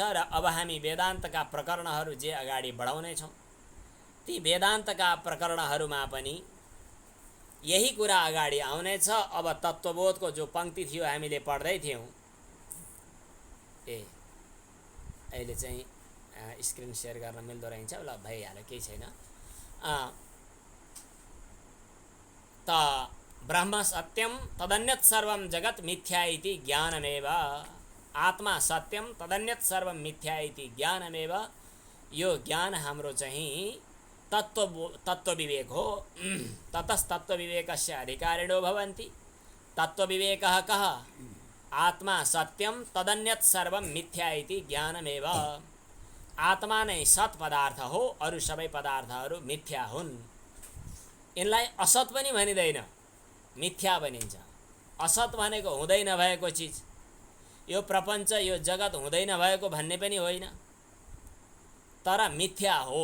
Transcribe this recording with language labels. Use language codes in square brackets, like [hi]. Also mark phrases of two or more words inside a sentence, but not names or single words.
[ne] र अब हामी वेदान्तका प्रकरणहरू जे अगाडि बढाउनेछौँ, ती वेदान्तका प्रकरणहरूमा पनि यही कुरा अगाडि आउनेछ। अब तत्त्वबोधको जो पङ्क्ति थियो हामीले पढ्दै थियौँ, अहिले चाहिँ [en] screen share [ne] गर्न मिल्दो रहेछ, ल भइहाल्यो, केही छैन। [sa] त ब्रह्म सत्यम तदन्यत सर्वम जगत मिथ्या इति ज्ञानमेव। आत्मा सत्यम तदन्यत सर्वम मिथ्या इति ज्ञानमेव। [ne] यो ज्ञान हाम्रो चाहिँ तत्त्व विवेक हो। [sa] ततस्तत्त्व विवेकस्य अधिकारिणो भवन्ति। तत्त्व विवेकः कः? आत्मा सत्यम तदन्यत सर्वम मिथ्या इति ज्ञानमेव। [ne] आत्मा नै सत पदार्थ हो, अरू सबै पदार्थहरू मिथ्या हुन्। यिनलाई असत पनि भनिँदैन, मिथ्या भनिन्छ। असत भनेको हुँदै नभएको चिज, यो प्रपञ्च, यो जगत हुँदै नभएको भन्ने पनि होइन, तर मिथ्या हो।